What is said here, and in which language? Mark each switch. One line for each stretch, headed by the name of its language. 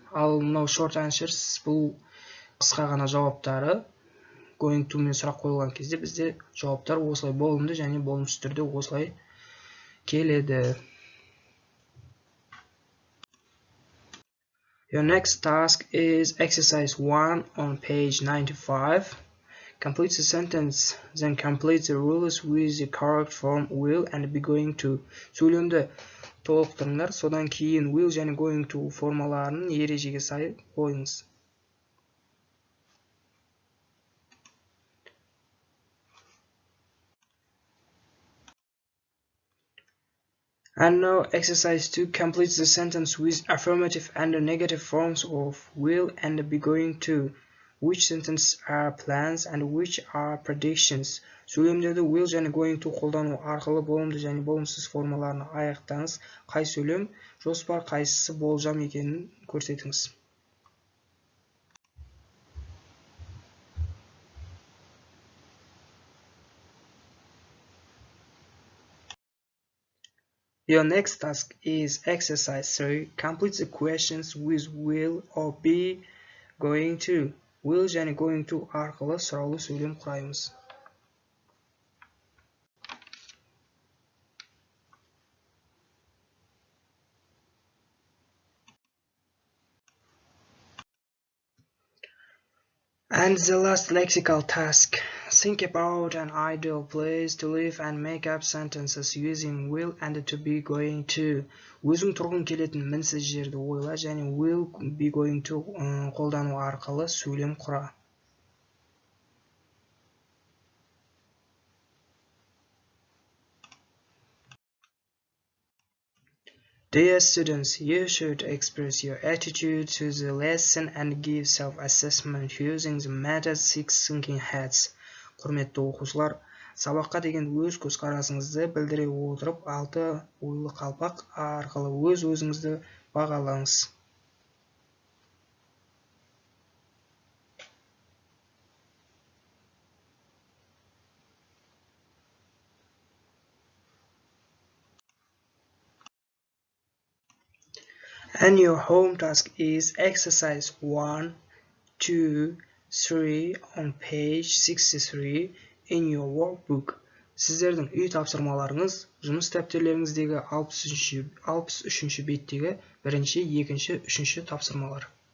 Kazakh: Ал мынау
English: short answers
Kazakh: бұл қысқа ғана жауаптары. Going to мен сұрақ қойылған кезде бізде жауаптар осылай болымды және болымсыз түрде осылай келеді.
English: Your next task is exercise 1 on page 95. Complete the sentence, then complete the rules with the correct form will and be going to.
Kazakh: Сөйлемді толықтырыңдар, содан кейін will және going to формаларын ережеге сай қойыңыз.
English: And now exercise 2, complete the sentence with affirmative and negative forms of will and be going to. Which sentence are plans and which are predictions?
Kazakh: Сөйлемдерді will және going to қолдану арқылы болымды және болымсыз формаларын аяқтаңыз. Қай сөйлем жоспар, қайсысы болжам екенін көрсетіңіз.
English: Your next task is exercise 3. Complete the questions with will or be going to.
Kazakh: Will және going to арқылы сұраулы сөйлем құраймыз.
English: And the last lexical task. Think about an ideal place to live and make up sentences using will and to be going to.
Kazakh: Өзің тұрғың келетін мінсіз жерді ойла және will be going to қолдану арқылы сөйлем құра.
English: Dear students, you should express your attitude to the lesson and give self-assessment using the method 6 thinking hats.
Kazakh: Құрметті оқушылар, сабаққа деген өз көзқарасыңызды білдіре отырып, 6 ойлы қалпақ арқылы өз-өзіңізді бағалаңыз.
English: And your home task is exercise 1, 2, 3 on page 63 in your workbook.
Kazakh: Сіздердің үй тапсырмаларыңыз жұмыс дәптерлеріңіздегі 63-ші беттегі 1-ші, 2-ші, 3-ші тапсырмалар.